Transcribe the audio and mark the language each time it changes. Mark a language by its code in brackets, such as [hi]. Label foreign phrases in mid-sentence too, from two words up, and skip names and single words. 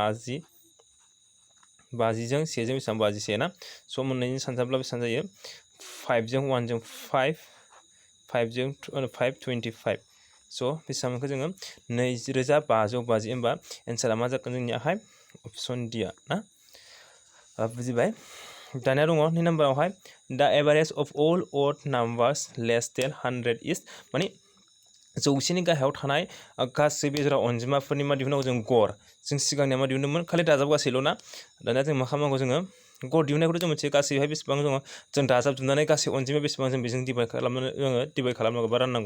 [brx] 50जों 1जों बेसेबां 51 ना स' मोननैजों सानजाब्ला बेसेबां जायो 5जों 1जों 5जों 25 स' बेसेबां मोनखो जोङो 2550 होमबा एन्सारा मा जागोन जोंनियाहाय [en] option D [brx] ना बुजिबाय दानिया दङ 2 नाम्बारावहाय [en] the average of all odd numbers less than 100 is [brx] माने जौसेनि गाहायाव थानाय गासै बेजरा अनजिमाफोरनि मा दिहुननांगौ जों गर जों सिगांनिया मा दिहुनदोंमोन खालि दाजाबगासैल' ना दानिया जों मा खालामनांगौ जोङो गर दिहुननायखौथ' जों मोनसे गासैहाय बेसेबां दङ जों दाजाबजोबनानै गासै अनजिमा बेसेबां जों बेजों डिभाइड खालामनांगौ बा राननांगौ